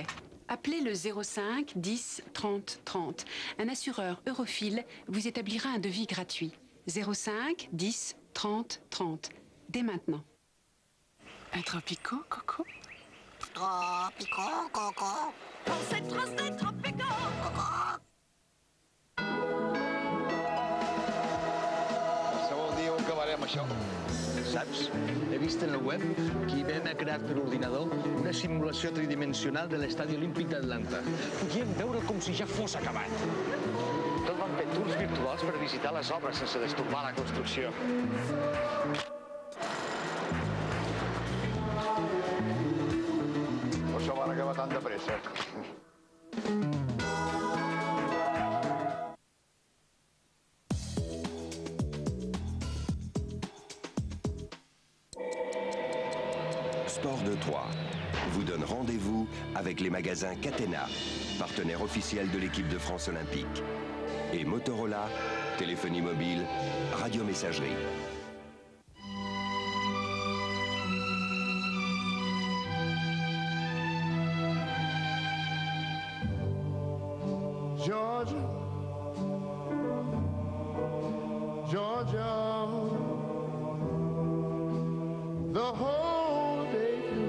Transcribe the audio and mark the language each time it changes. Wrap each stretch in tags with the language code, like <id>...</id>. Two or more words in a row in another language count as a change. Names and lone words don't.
<fr>Appelez le 05 10 30 30. Un assureur Eurofil vous établira un devis gratuit. 05 10 30 30. Dès maintenant. Un tropico, Coco? Tropico, Coco. C'est tropico, Coco.</fr> <ca>Qualsevol dia ho acabaré amb això. Saps? He vist en la web que IBM ha creat per ordinador una simulació tridimensional de l'estadi olímpic d'Atlanta. Podíem veure com si ja fos acabat. Tot van fer tours virtuals per visitar les obres sense destorbar la construcció. Per això van acabar tan de pressa.</ca> <fr>Sport de Troyes vous donne rendez-vous avec les magasins Catena, partenaire officiel de l'équipe de France olympique, et Motorola, téléphonie mobile, radiomessagerie.</fr> <en>Georgia, Georgia, the whole day</en>